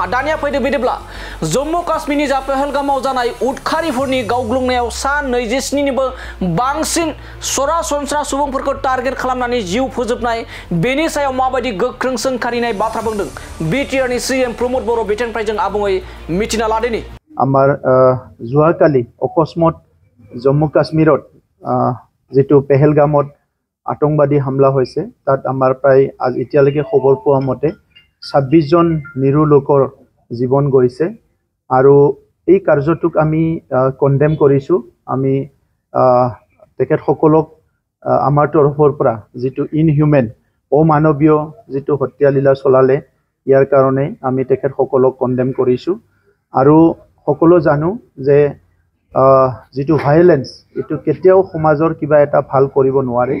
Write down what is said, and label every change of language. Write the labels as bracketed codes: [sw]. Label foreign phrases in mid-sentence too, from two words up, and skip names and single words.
[brx] दानिया फैदो बिदिब्ला जम्मू काश्मीरनि जा पहलगामाव जानाय उदखारिफोरनि गावग्लुंनायाव सा 27निबो बांसिन सरासनस्रा सुबुंफोरखौ टार्गेट खालामनानै जिउ फोजोबनाय बेनि सायाव माबायदि गोख्रों सोंखारिनाय बाथ्रा बुंदों बिटिआरनि सीएम प्रमद बर' बिथांनिफ्राय जों आबुङै मिथिना लादिनि। [as] আমাৰ যোৱাকালি অকস্মাৎ জম্মু কাশ্মীৰত যিটো পহলগামত আতংকবাদী হামলা হৈছে তাত আমাৰ প্ৰায় আজি এতিয়ালৈকে खबर পোৱা মতে 26 জন নিৰু লোকৰ জীৱন গৈছে আৰু এই কাৰ্যটোক আমি কন্ডেম কৰিছো। আমি তেখেত সকলক আমাৰ তৰফৰ পৰা যেটো ইনহিউমেন অমানৱীয় যেটো হত্যালীলা চলালে ইয়াৰ কাৰণে আমি তেখেত সকলক কন্ডেম কৰিছো আৰু সকলো জানো যে যেটো ভায়োলেন্স এটো কেতিয়াও সমাজৰ কিবা এটা ভাল কৰিব নোৱাৰে।